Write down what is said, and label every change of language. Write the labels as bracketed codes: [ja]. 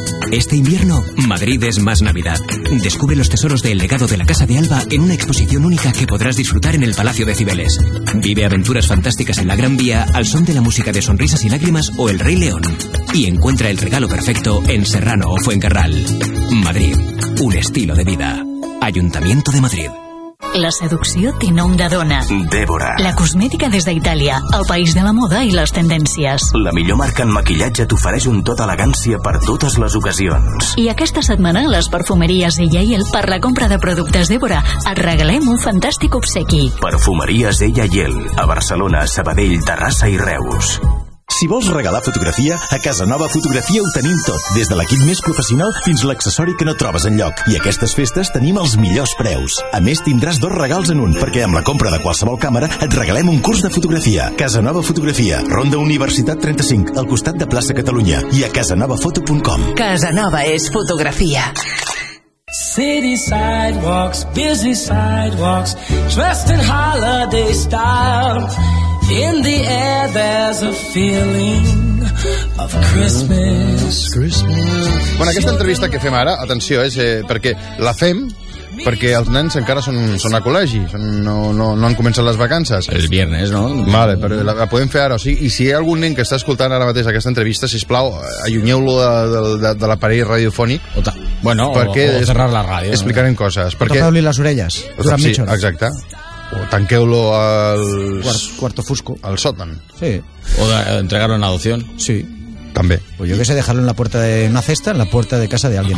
[es] Este invierno, Madrid es más Navidad. Descubre los tesoros del legado de la Casa de Alba en una exposición única que podrás disfrutar en el Palacio de Cibeles. Vive aventuras fantásticas en la Gran Vía al son de la música de Sonrisas y Lágrimas o El Rey León. Y encuentra el regalo perfecto en Serrano o Fuencarral. Madrid, un estilo de vida. Ayuntamiento de Madrid. [ca] La seducció té nom de dona. Dèbora. La cosmètica des d'Itàlia, el país de la moda i les tendències. La millor marca en maquillatge t'ofereix un tot elegància per totes les ocasions. I aquesta setmana les perfumeries Ella i Él, per la compra de productes Dèbora, et regalem un fantàstic obsequi. Perfumeries Ella i Él, a Barcelona, Sabadell, Terrassa i Reus. Si vols regalar fotografia, a Casa Nova Fotografia ho tenim tot, des de l'equip més professional fins a l'accessori que no trobes enlloc. I aquestes festes tenim els millors preus. A més, tindràs dos regals en un, perquè amb la compra de qualsevol càmera et regalem un curs de fotografia. Casa Nova Fotografia, Ronda Universitat 35, al costat de Plaça Catalunya, i a casanovafoto.com. Casa Nova és fotografia. [en] City sidewalks, busy sidewalks, dressed in holiday style. In the air there's a feeling of Christmas, Christmas. [ca] Bueno, aquesta entrevista que fem ara, atenció, és perquè la fem perquè els nens encara són a col·legi, no han començat les vacances. [es] El viernes, no? [ca] Vale, però la podem fer ara. O sigui, i si hi ha algun nen que està escoltant ara mateix aquesta entrevista, sisplau, allunyeu-lo de l'aparell radiofònic. [es] O cerrar la ràdio. [ca] Explicarem coses. Perquè... Tapeu-li les orelles durant mitja hora. Exacte. O tanqueu-lo al... [es] Cuarto fusco. [ca] Al sòtan. Sí. O entregar-lo en adopció. Sí. També. O jo que sé, deixar-lo [es] en la puerta de una cesta, en la puerta de casa de alguien.